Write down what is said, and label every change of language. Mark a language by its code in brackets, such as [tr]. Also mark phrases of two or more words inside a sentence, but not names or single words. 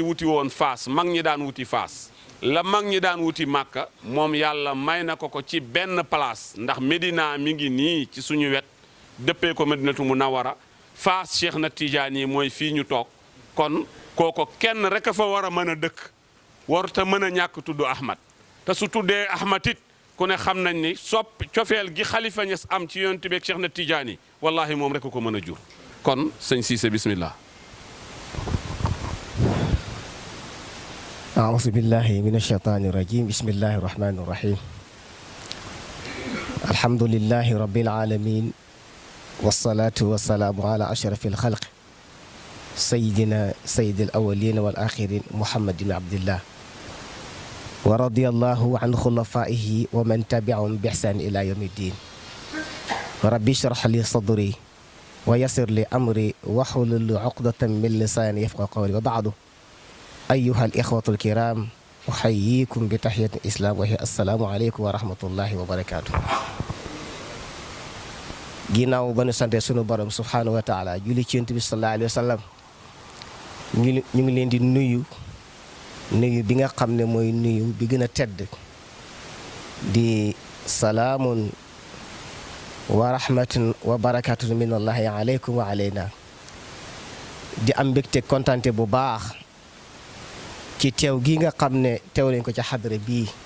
[wo] wuti woon Faas mag ñi daan wuti Faas la mag ñi daan wuti Màkka moom yàlla may na ko ci benn place ndax Medina mi ngi nii ci suñu wet dëppee ko Medinatu Munawara Faas Cheikh na Tidiane yi mooy fii ñu toog kon kooko kenn rek a fa war a mën a dëkk warut a mën a ñàkk tudd Ahmad te su tuddee Ahmad it ku ne xam nañ ni cofeel gi Khalifa Niass am ci yonent bi ak Cheikh na Tidiane yi wallahi moom rek ko mën a jur kon sëñ Cissé bismillah. [ar] أعوذ بالله من الشيطان الرجيم بسم الله الرحمن الرحيم الحمد لله رب العالمين والصلاة والسلام على أشرف الخلق سيدنا سيد الأولين والآخرين محمد بن عبد الله ورضي الله عن خلفائه ومن تبعهم بإحسان إلى يوم الدين ربي اشرح لي صدري ويسر لي أمري واحلل عقدة من لساني يفقهوا قولي وبعد أيها الإخوة الكرام أحييكم بتحية الإسلام وهي السلام عليكم ورحمة الله وبركاته [wo] ginnaaw ba nu sante sunu borom [ar] سبحانه وتعالى [wo] julli ci Yonent bi [ar] صلى الله عليه وسلم [wo] ñu ngi leen di nuyu bi nga xam ne mooy nuyu bi gën a tedd di [ar] سلام ورحمة وبركات من الله عليكم وعلينا [wo] di am mbégte kontante bu baax ci teew gi nga xam ne teew lañ ko ci xadra bii